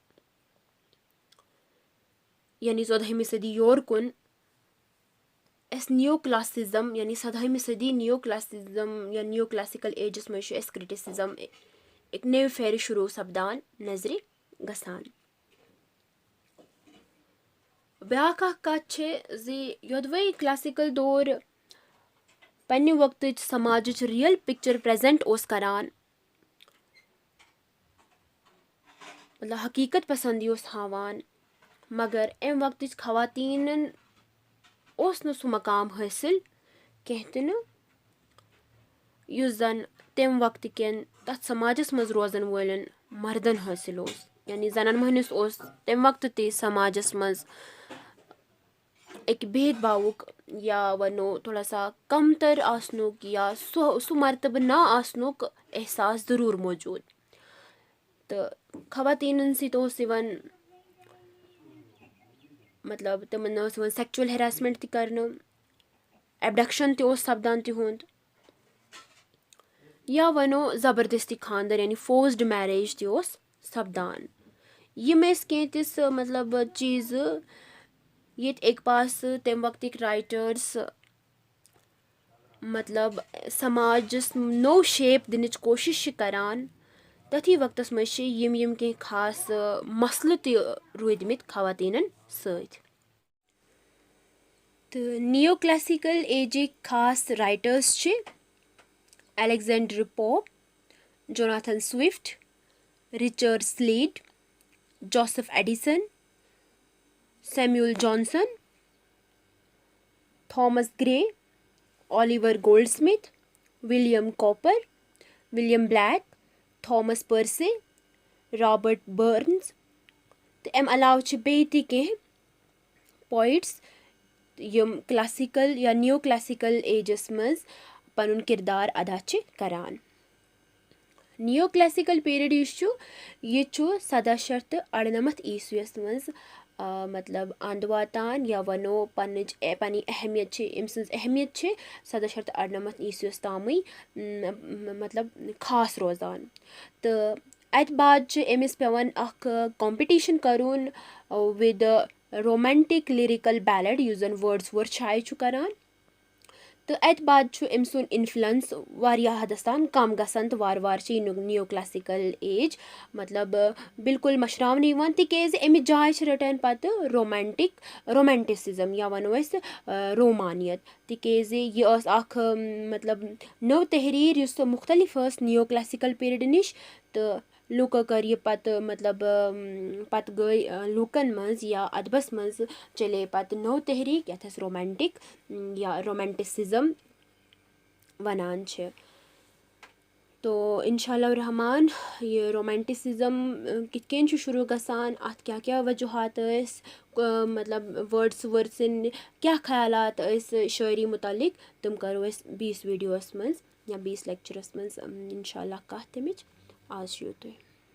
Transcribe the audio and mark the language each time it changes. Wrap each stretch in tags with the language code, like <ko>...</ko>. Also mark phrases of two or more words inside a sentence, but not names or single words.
<ks>यानी 14वीं सदी योर कुन अस</ks> <en>neo classicism</en> <ks>यानी 17वीं सदी</ks> <en>neo classicism</en> <ks>या</ks> <en>neo classical</en> <ks>एजस मज छु अस क्रिटिसिज्म एक नव फेर शुरू सपदान नजरि गसान। ब्याक कत छ जि योदवै क्लासिकल दौर पन्ने वक्त समाज</ks> <en>real picture present</en> <ks>ओस करान, मतलब हकीकत पसंदी ओस हावान, मगर अम वक्त खवातीन ओस न सु मकाम हासिल कह त न युस जन तम वक्त केन तथ समाजस मज रोजन वालन मर्दन हासिल ओस। यानी जनान महनिस ओस तम वक्त ते समाजस मज एक भेदभावुक या वनो थोड़ा सा कमतर आसनुक या सु मर्तब ना आसनुक एहसास जरूर मौजूद। तो खवातीन सत ओस यवन मतलब तमन ओस यवन</ks> <en>sexual harassment</en> <ks>त करन, एबडक्शन ते ओस सपदान तिहुंद, या वनो जबरदस्ती खानदर यानी</ks> <en>forced marriage</en> <ks>ते ओस सपदान। यम कह तिस मतलब चीज ये एक पास तम वक्त राइटर्स मतलब समाजस नो शेप दिनच कोशिश करान, तथी वक्तस मज यम कह खास मसल त रूदमित खवातीनन सत। तो</ks> <en>neo classical</en> <ks>एजिक खास राइटर्स छ अलेक्जेंडर पोप, जोनाथन स्विफ्ट, रिचर्ड स्लेड, जोसेफ एडिसन, सैमुअल जॉनसन, थॉमस ग्रे, ओलिवर गोल्डस्मिथ, विलियम कॉपर, विलियम ब्लैक, थॉमस पर्से, रॉबर्ट बर्न्स। तो अम अलाव छ बेय ति कह पोइट्स यम क्लासिकल या</ks> <en>neo classical</en> <ks>एजस मज पनुन किरदार अदा छ करान।</ks> <en>neo classical period</en> <ks>यह 1798 ईस्वीस मज मतलब अंद वातान या वनो पनी अहमियत अहमियत 1798 ईस्वीस तामी मतलब खास रोजान। तो अत बाद अमिस पेवन अख कॉम्पिटिशन करुन</ks> <en>with romantic lyrical ballad</en> <ks>युस जन वर्ड्सवर्थ शाये छु करान। तो अत बाद अम सुन इन्फ्लुएंस वारिया हदस तान कम गसान, तो वार वार</ks> <en>neo classical age</en> <ks>मतलब बिल्कुल मशरावन यवान, तिकेज अमिच जाय छ रटन पत रोमांटिसिज्म या वनो अस रोमानियत, तिकेज यह अख मतलब नव तहरीर युस मुख्तलिफ</ks> <en>neo classical period</en> <ks>निश। तो लुको कर ये पत मतलब पत गई लुकन मज या अदबस मज चले पत नव तहरीक यथ रोमांटिक या रोमांटिसिज्म वनान छ। तो इंशाअल्लाह रहमान ये रोमांटिसिज्म कितकेन छु शुरू गसान, अत क्या क्या वजूहात मतलब वर्ड्सवर्थ क्या ख्यालात शायरी मुतालिक, तुम करो 20 वीडियोस मज या 20 लेक्चरस मज इंशाअल्लाह कह तमिच। आज युतुय।</ks>